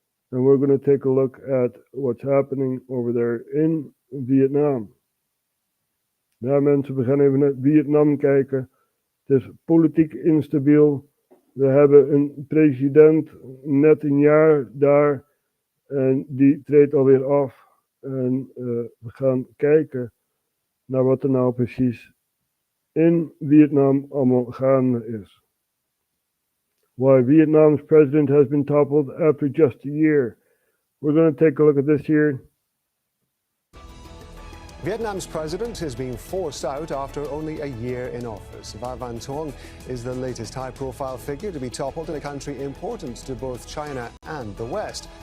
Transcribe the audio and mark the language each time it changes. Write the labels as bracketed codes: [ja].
[en] And we're going to take a look at what's happening over there in Vietnam. [nl] Ja, mensen, we gaan even naar Vietnam kijken. Het is politiek instabiel. We hebben een president, net een jaar daar. En die treedt alweer af. En we gaan kijken naar wat er nou precies in Vietnam allemaal gaande is. [en] Why Vietnam's president has been toppled after just a year. We're going to take a look at this here. Vietnam's president is being forced out after only a year in office. Van Van Thuong is the latest high-profile figure to be toppled in a country important to both China and the West.